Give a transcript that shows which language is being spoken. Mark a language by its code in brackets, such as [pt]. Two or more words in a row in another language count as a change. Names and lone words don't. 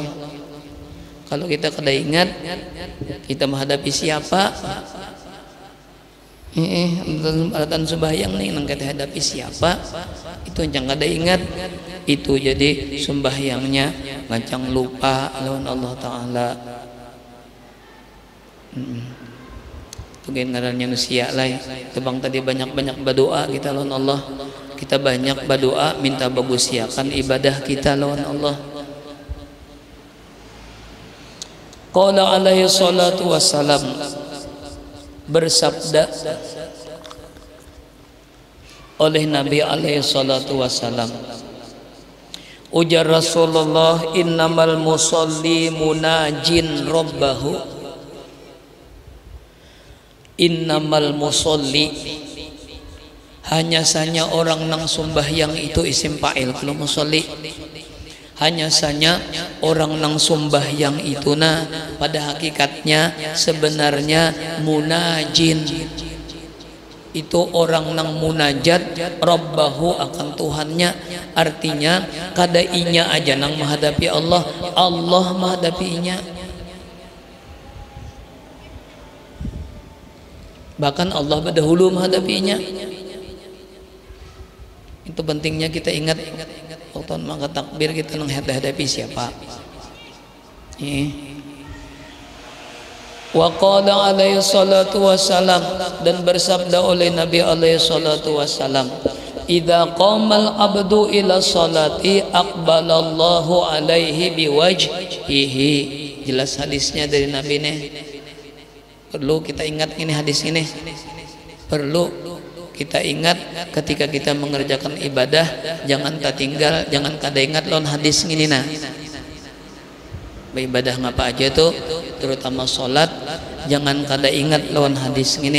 [bjn] Kalau kita kada ingat kita menghadapi siapa, alatan sembahyang nih nang kita hadapi siapa, itu yang kada ingat, itu jadi sembahyangnya ngancang lupa lawan Allah Ta'ala. Itu ngarannya manusia lah. Tebang tadi banyak-banyak berdoa kita lawan Allah. Kita banyak berdoa minta bagusiakan ibadah kita lawan Allah. [ar] قال عليه الصلاة والسلام, [bjn] bersabda oleh Nabi [ar] عليه الصلاة والسلام, [bjn] ujar Rasulullah, [ar] إنما المصلي مناج ربه. إنما المصلي, [bjn] hanya saja orang nang sembahyang itu [ar] اسم فاعل. [bjn] Kalau musalli hanya saja orang nang sembahyang itu nah pada hakikatnya sebenarnya munajin, itu orang nang munajat rabbahu akan Tuhannya. Artinya kada inya aja nang menghadapi Allah, Allah menghadapi inya. [id] Bahkan Allah berdahulu menghadapinya. [bjn] Itu pentingnya kita ingat waktu mangkat takbir kita menghadapi siapa. [ar] وقال عليه الصلاة والسلام, [bjn] dan bersabda oleh Nabi [ar] عليه الصلاة والسلام, إذا قام العبد إلى صلاته أقبل الله عليه بوجهه. [bjn] Jelas hadisnya dari Nabi nih. Perlu kita ingat ini hadis ini. Perlu kita ingat ketika kita mengerjakan ibadah, jangan tak tinggal, jangan kada ingat lawan hadis ini nah. Ibadah ngapa aja tuh, terutama sholat, jangan kada ingat lawan hadis ini.